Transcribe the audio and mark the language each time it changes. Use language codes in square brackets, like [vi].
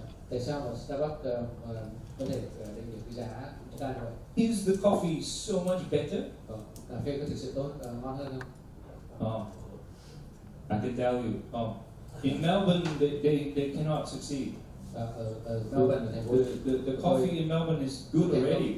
[vi] Tại sao mà Starbucks có thể định được cái giá chúng ta như vậy? [en] Is the coffee so much better? [vi] Cà phê có thực sự tốt, ngon hơn không? [en] I can tell you. In Melbourne, they cannot succeed. Melbourne, the coffee in Melbourne is good already.